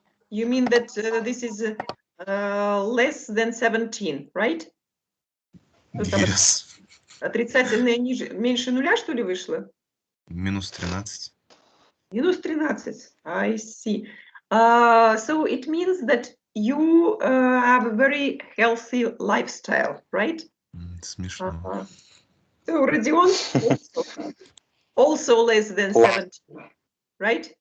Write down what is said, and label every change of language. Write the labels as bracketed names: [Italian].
[English] you mean that this is less than 17, right? Yes. [Russian] Отрицательное меньше нуля, что ли, вышло? -13. [English] Minus 13. I see. So it means that you have a very healthy lifestyle, right? [Russian] Смешно. [English] So Rodion also less than 17, right?